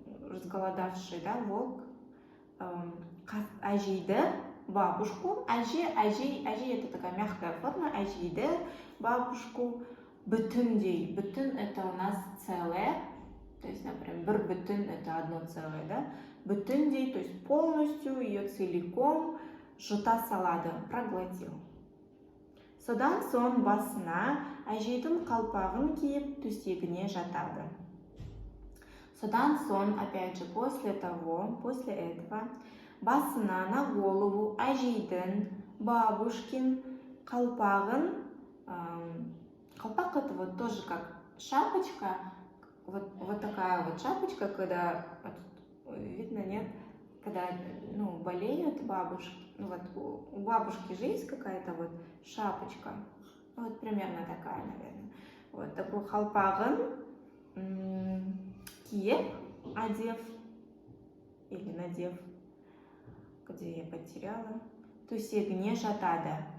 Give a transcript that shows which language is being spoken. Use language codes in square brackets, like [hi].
[ru] разголодавший, да, волк, [kk] әжейді, [ru] бабушку, әжей это такая мягкая форма, әжейді, бабушку, бүтіндей, бүтін это у нас целое, то есть, например, [kk] бір бүтін [ru] это одно целое, да, бүтіндей, то есть полностью ее целиком [kk] жұта салады, [ru] проглотил. [kk] Содан соң басына әжейдің қалпағын киіп төсегіне жатады. Содан соң, [ru] опять же, после этого, басына на голову [kk] әжейдің, [ru] бабушкин [kk] қалпағын, [ru] қалпақ это вот тоже как шапочка, вот такая вот шапочка, когда, видно, нет, когда, болеют бабушки, вот у бабушки же есть какая-то вот шапочка, вот примерно такая, наверное. Вот такой қалпағын киіп, одев или надев, где я потеряла, [kk] төсегіне жатады.